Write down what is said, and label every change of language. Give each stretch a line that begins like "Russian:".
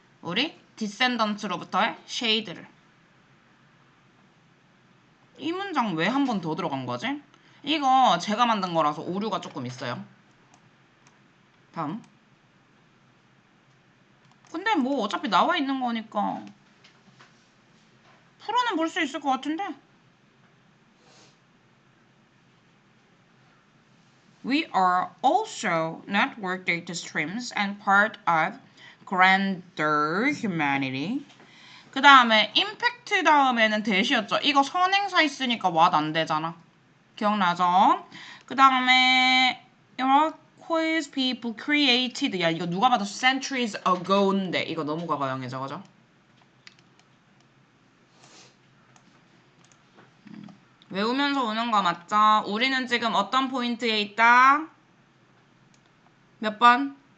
Korean: 우리 디센던트로부터의 쉐이드를 이 문장 왜 한 번 더 들어간 거지? 이거 제가 만든 거라서 오류가 조금 있어요. 다음. 근데 뭐 어차피 나와 있는 거니까 풀어는 볼 수 있을 것 같은데.
English: We are also network data streams and part of grander humanity.
Korean: 그 다음에 impact 다음에는 대시였죠. 이거 선행사 있으니까 왓 안 되잖아. 기억나죠? 그 다음에
English: quiz people created.
Korean: 야 이거 누가 봐도
English: centuries ago
Korean: 인데 이거 너무 과거형이죠. 그죠? 외우면서 오는 거 맞죠? 우리는 지금 어떤 포인트에 있다? 몇 번?